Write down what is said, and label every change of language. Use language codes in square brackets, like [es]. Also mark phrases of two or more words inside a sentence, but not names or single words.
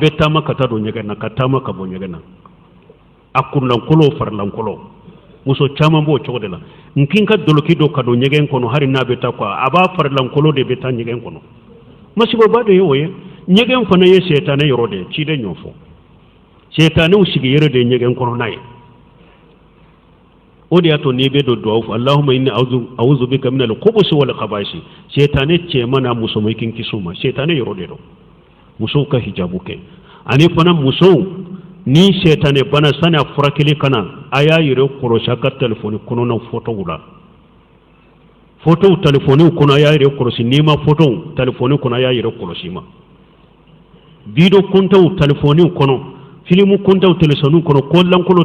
[bm] bɛ taama ka taa don ɲɛgɛn na ka taama ka bɔ ɲɛgɛn na a kurulankɔlɔ farilankɔlɔ muso caman b'o cogo de la nkin ka doloki dɔ ka don ɲɛgɛn kɔnɔ hali n'a bɛ taa quoi a b'a farilankɔlɔ de bɛ taa ɲɛgɛn kɔnɔ masiba de ye o ye ɲɛgɛn fana ye sɛtanɛ yɔrɔ de ye ciden y'o fɔ sɛtanɛw sigi yɛrɛ de ye ɲɛgɛn kɔnɔna ye o de y'a to n'i bɛ don dugawu fɔ [ar] اللهم إني أعوذ بك من الخبث والخبائث [bm] sɛtanɛ cɛman n'a musoman i k'i kisi o ma sɛtanɛ yɔrɔ de don musow ka hijabu kɛ ani fana musow ni sɛtanɛ bana sani a furakɛli kana a y'a yɛrɛ kɔlɔsi a ka telefɔni kɔnɔnaw photow la photow telefɔniw kɔnɔ a y'a yɛrɛ kɔlɔsi n'i ma photow telefɔni kɔnɔ a y'a yɛrɛ kɔlɔsi ma video comptaw telefɔniw kɔnɔ filimu comptaw telefɔniw kɔnɔ kɔlankolon